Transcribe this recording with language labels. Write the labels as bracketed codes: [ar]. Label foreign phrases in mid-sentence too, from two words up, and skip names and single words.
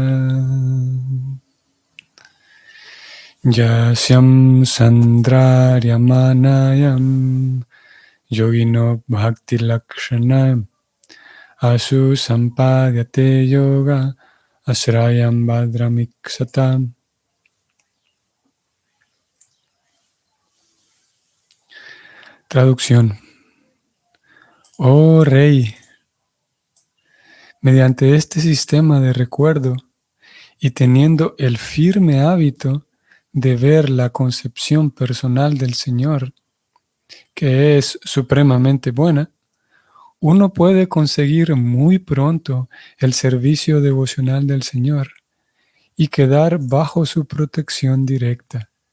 [sa] यस्यां सन्धार्यमाणायां योगिनो भक्ति लक्षणः आशु सम्पद्यते योग आश्रयं भद्रमीक्षतः. [es] Traducción. Oh Rey, mediante este sistema de recuerdo y teniendo el firme hábito de ver la concepción personal del Señor, que es supremamente buena, uno puede conseguir muy pronto el servicio devocional del Señor y quedar bajo su protección directa.